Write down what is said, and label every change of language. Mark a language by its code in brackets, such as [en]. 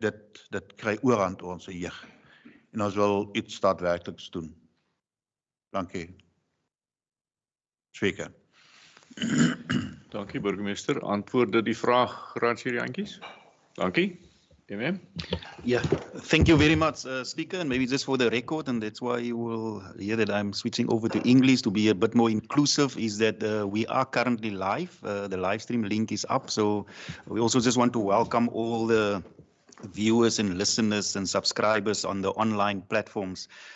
[af] Dit kry oorhand oor ons jeug. En ons wil iets daadwerkliks doen. Dankie. Spreker. Dankie burgemeester. Antwoord dit die vraag, raadslid Jantjies? Dankie. Amen. [en] Yeah, thank you very much, Speaker, and maybe just for the record, and that's why you will hear that I'm switching over to English to be a bit more inclusive, is that we are currently live. The live stream link is up, so we also just want to welcome all the viewers and listeners and subscribers on the online platforms.